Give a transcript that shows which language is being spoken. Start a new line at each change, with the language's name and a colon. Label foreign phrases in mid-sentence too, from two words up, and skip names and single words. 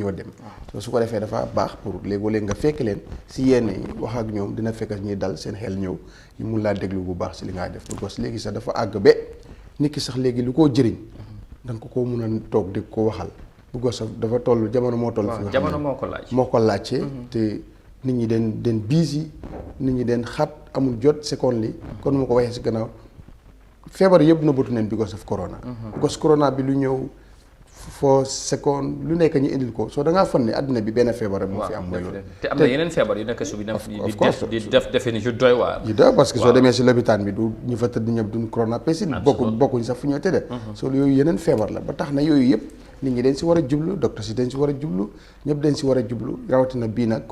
Wolof: ñoo dem su ko defee dafa baax pour léegi nga fekk leen si yenn yi wax ak ñoom dina fekk ñuy dal seen xel ñëw ñu mun laa déglu bu baax si li ngaa def because léegi sax dafa àgg ba nit ki sax léegi lu koo jëriñ danga ko mun a toog di ko waxal because dafa toll jamono moo toll fi nga xam ne moo ko laajte te nit ñi den busy nit ñi den xat amul jot seconde li kon mu ko waxee si gannaaw feebar yëpp na bëtu neen
English: because of corona because
Wolof: corona bi lu ñëw foo seconde lu nekk ñu indil ko soo da ngaa fan ne àddina bi benn feebar rek moo fi am mooy loolu te am na yeneen feebar yu nekk subi di def defe ni yu doy waar yu doy
French: parce que
Wolof: soo demee si lopitaan bi du ñu fa tëdd ñëpp duñ
English: corona patient
Wolof: bokkuñ sax fu ñoo tëddee soo yooyu yeneen feebar la ba tax na yooyu yëpp nit ñi dañ si war a jublu docteur si dañ si war a jublu ñëpp dañ si war a jublu rawatina bii nag